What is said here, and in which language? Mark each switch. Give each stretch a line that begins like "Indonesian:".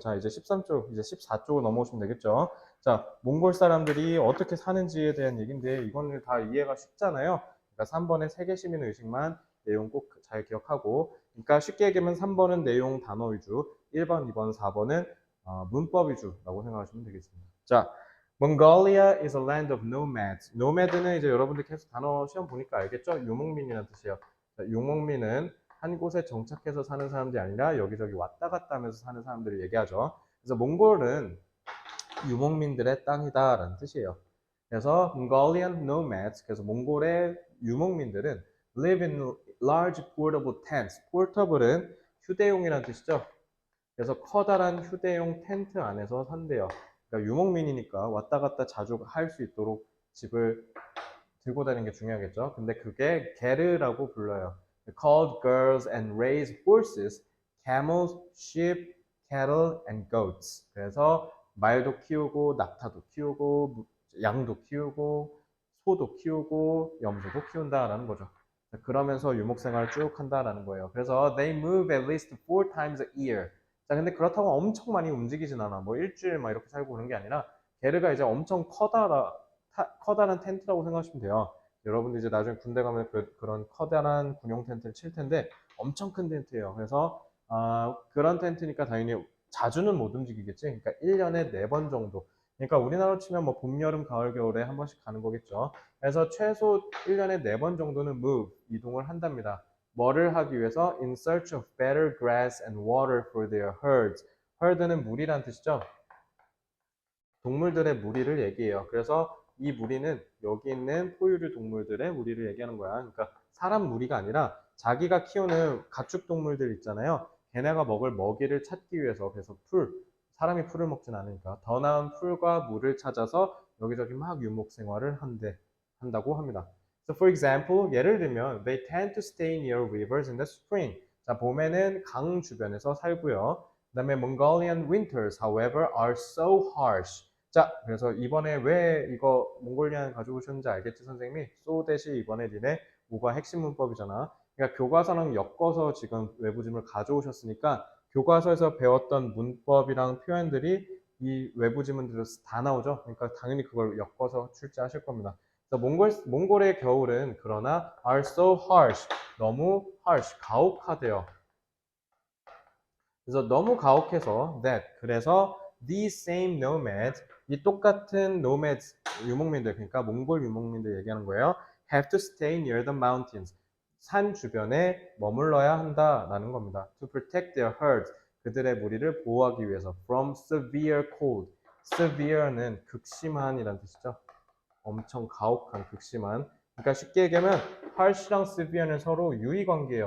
Korean: 자, 이제 13쪽, 이제 14쪽으로 넘어오시면 되겠죠. 자, 몽골 사람들이 어떻게 사는지에 대한 얘기인데, 이거는 다 이해가 쉽잖아요. 그러니까 3번의 세계 시민 의식만 내용 꼭 잘 기억하고, 그러니까 쉽게 얘기하면 3번은 내용 단어 위주, 1번, 2번, 4번은 문법 위주라고 생각하시면 되겠습니다.
English: 자, Mongolia is a land of nomads.
Korean: nomad는 이제 여러분들 계속 단어 시험 보니까 알겠죠? 유목민이라는 뜻이에요. 자, 유목민은 한 곳에 정착해서 사는 사람들이 아니라 여기저기 왔다 갔다 하면서 사는 사람들을 얘기하죠. 그래서 몽골은 유목민들의 땅이다라는 뜻이에요.
English: 그래서 Mongolian nomads,
Korean: 그래서 몽골의 유목민들은
English: live in large portable tents.
Korean: portable은 휴대용이라는 뜻이죠. 그래서 커다란 휴대용 텐트 안에서 산대요. 그러니까 유목민이니까 왔다 갔다 자주 할 수 있도록 집을 들고 다니는 게 중요하겠죠. 근데 그게 게르라고 불러요.
English: Called girls and raise horses, camels, sheep, cattle, and goats.
Korean: 그래서 말도 키우고 낙타도 키우고 양도 키우고 소도 키우고 염소도 키운다라는 거죠. 그러면서 유목생활을 쭉 한다라는 거예요.
English: 그래서 they move at least 4 times a year.
Korean: 자, 근데 그렇다고 엄청 많이 움직이진 않아. 뭐 일주일 막 이렇게 살고 그런 게 아니라 게르가 이제 엄청 커다란 텐트라고 생각하시면 돼요. 여러분들 이제 나중에 군대 가면 그런 커다란 군용 텐트를 칠 텐데 엄청 큰 텐트예요. 그래서 그런 텐트니까 당연히 자주는 못 움직이겠지. 그러니까 1년에 4번 정도. 그러니까 우리나라로 치면 뭐 봄, 여름, 가을, 겨울에 한 번씩 가는 거겠죠. 그래서 최소 1년에 4번 정도는 move, 이동을 한답니다. 뭐를 하기 위해서?
English: In search of better grass and water for their herds.
Korean: herd는 무리란 뜻이죠. 동물들의 무리를 얘기해요. 그래서 이 무리는 여기 있는 포유류 동물들의 무리를 얘기하는 거야. 그러니까 사람 무리가 아니라 자기가 키우는 가축 동물들 있잖아요. 걔네가 먹을 먹이를 찾기 위해서, 그래서 사람이 풀을 먹진 않으니까 더 나은 풀과 물을 찾아서 여기저기 막 유목 생활을 한다고 합니다.
English: So for example,
Korean: 예를 들면
English: they tend to stay near rivers in the spring.
Korean: 자, 봄에는 강 주변에서 살고요. 그다음에
English: Mongolian winters, however, are so harsh.
Korean: 자, 그래서 이번에 왜 이거 몽골리안 가져오셨는지 알겠지, 선생님이? so 대시 이번에 니네 뭐가 핵심 문법이잖아. 그러니까 교과서랑 엮어서 지금 외부 지문을 가져오셨으니까 교과서에서 배웠던 문법이랑 표현들이 이 외부 지문들에서 다 나오죠. 그러니까 당연히 그걸 엮어서 출제하실 겁니다. 그래서 몽골의 겨울은 그러나
English: are so harsh,
Korean: 너무 harsh, 가혹하대요. 그래서 너무 가혹해서 그래서
English: these same nomads,
Korean: 이 똑같은 nomads, 유목민들, 그러니까 몽골 유목민들 얘기하는 거예요.
English: have to stay near the mountains.
Korean: 산 주변에 머물러야 한다라는 겁니다.
English: to protect their herds,
Korean: 그들의 무리를 보호하기 위해서.
English: from severe cold.
Korean: severe는 극심한이라는 뜻이죠. 엄청 가혹한, 극심한. 그러니까 쉽게 얘기하면 harsh랑 severe는 서로 유의 관계예요.